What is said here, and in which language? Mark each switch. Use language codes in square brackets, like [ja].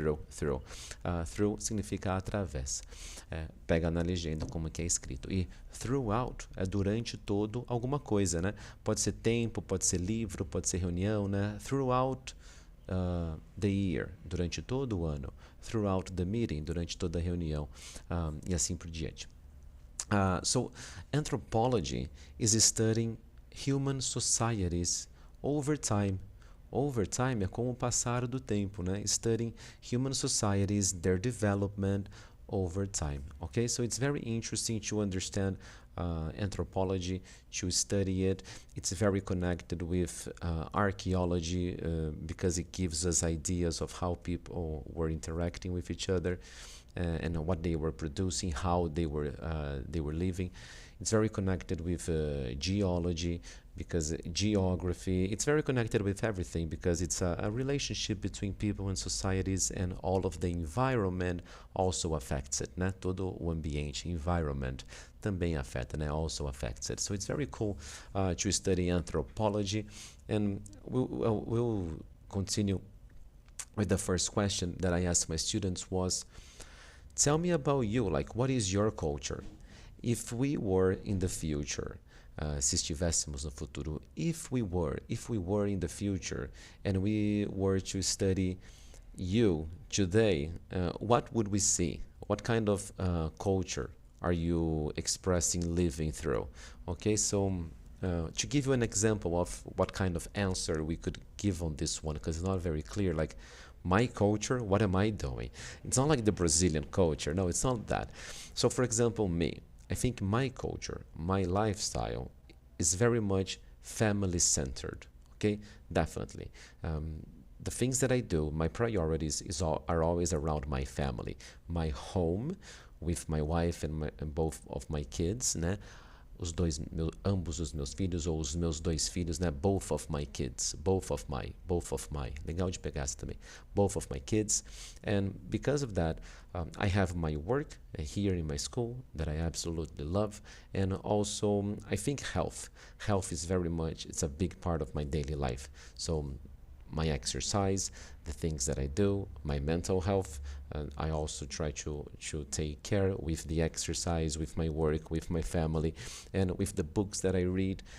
[pt] Through significa através. Pega na legenda como que é escrito. E throughout é durante todo alguma coisa, né? Pode ser tempo, pode ser livro, pode ser reunião, né? [en] Throughout the year, [pt] durante todo o ano. [en] Throughout the meeting, [pt] durante toda a reunião. E assim por diante. [en] So anthropology is studying human societies over time. Over time [pt] é com o passar do tempo, né? [en] Studying human societies, their development over time. Okay, so it's very interesting to understand anthropology, to study it. It's very connected with archaeology because it gives us ideas of how people were interacting with each other. And what they were producing, how they were living. It's very connected with geology because geography. It's very connected with everything because it's a relationship between people and societies, and all of the environment also affects it, né? [pt] Todo o ambiente, environment, também afeta, né? [en] Also affects it. So it's very cool to study anthropology, and we'll continue with the first question that I asked my students was, tell me about you, like what is your culture? If we were in the future, [pt] se estivéssemos no futuro, [en] if we were in the future and we were to study you today, what would we see? What kind of culture are you expressing, living through? Okay, so to give you an example of what kind of answer we could give on this one, because it's not very clear, like my culture, what am I doing? It's not like the Brazilian culture. No, it's not that. So, for example, me, I think my culture, my lifestyle is very much family-centered, okay? Definitely. The things that I do, my priorities are always around my family. My home with my wife and both of my kids, né? [pt] Ambos os meus filhos, ou os meus dois filhos, né? [en] Both of my kids, both of my, [pt] legal de pegar essa também, [en] both of my kids, and because of that, I have my work here in my school that I absolutely love, and also I think health is very much, it's a big part of my daily life, so my exercise, the things that I do, my mental health, I also try to take care with the exercise, with my work, with my family, and with the books that I read.